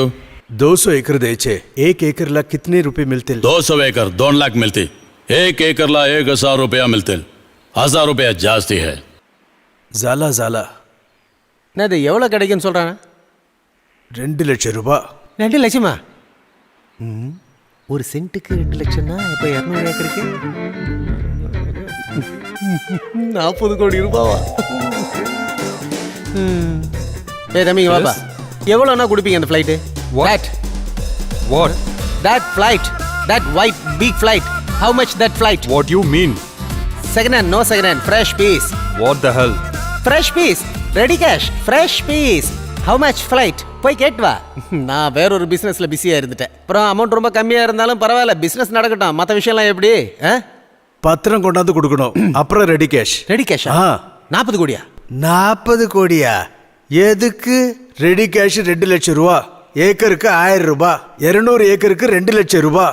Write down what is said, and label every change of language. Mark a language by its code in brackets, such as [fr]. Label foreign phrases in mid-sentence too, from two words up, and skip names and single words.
[mr] 200 एकड़ द्यायचे. 1 एकरला [hi] कितने रुपये [mr] मिळतील? 200 एकर 2 लाख मिळते. 1 एकरला 1000 रुपया मिळतील. [hi] 1000 रुपया जास्ती है. [mr] झाला झाला. [ta] என்னது எவ்வளோ கிடைக்குன்னு சொல்கிறாங்க? 2 லட்சம் ரூபாய். 2 லட்சமா? ஒரு சென்ட்டுக்கு 2 லட்சம்னா இப்போ 200 ஏக்கருக்கு 40 கோடி ரூபாவா? ஏ தம்பிங்க வாப்பா, எவ்வளோண்ணா கொடுப்பீங்க அந்த ஃப்ளைட்டு? [en] வாட்? That flight, that white big flight. How much that flight? what you mean? Second hand, no second hand. Fresh piece. what the hell? Fresh piece. Ready cash. Fresh piece. How much flight? [ta] போய் கேட்டு வா. நான் வேற ஒரு பிஸ்னஸில் பிஸியாக இருந்துட்டேன். அப்புறம் அமௌண்ட் ரொம்ப கம்மியாக இருந்தாலும் பரவாயில்ல, பிஸ்னஸ் நடக்கட்டும். மற்ற விஷயம்லாம் எப்படி? பத்திரம் கொண்டாந்து கொடுக்கணும், அப்புறம் [en] ready cash. [ta] ரெடி கேஷா? 40 கோடியா? 40 கோடியா? எதுக்கு? [en] ready cash [ta] 2 லட்சம் ரூபா, ஏக்கருக்கு 1000 ரூபாய், 200 ஏக்கருக்கு 2 லட்சம் ரூபாய்.